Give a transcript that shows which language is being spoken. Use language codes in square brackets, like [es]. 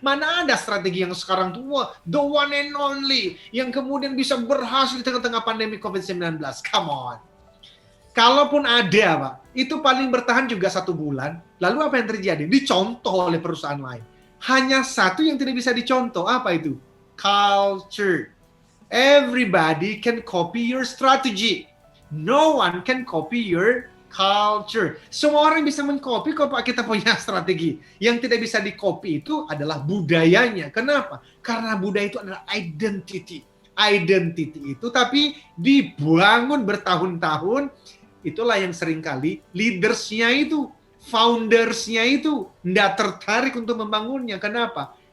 [id] Mana ada strategi yang sekarang tuh, wah, [en] the one and only, [id] yang kemudian bisa berhasil di tengah-tengah pandemi COVID-19. [en] Come on. [id] Kalaupun ada, Pak, itu paling bertahan juga 1 bulan. Lalu apa yang terjadi? Dicontoh oleh perusahaan lain. Hanya satu yang tidak bisa dicontoh. Apa itu? Culture. [en] Everybody can copy your strategy. No one can copy your culture. [id] Semua orang bisa mengcopy kok Pak, kita punya strategi. Yang tidak bisa di-copy itu adalah budayanya. Kenapa? Karena budaya itu adalah identity. Identity itu tapi dibangun bertahun-tahun. Itulah yang seringkali leaders-nya itu, founders-nya itu tidak tertarik untuk membangunnya. Kenapa?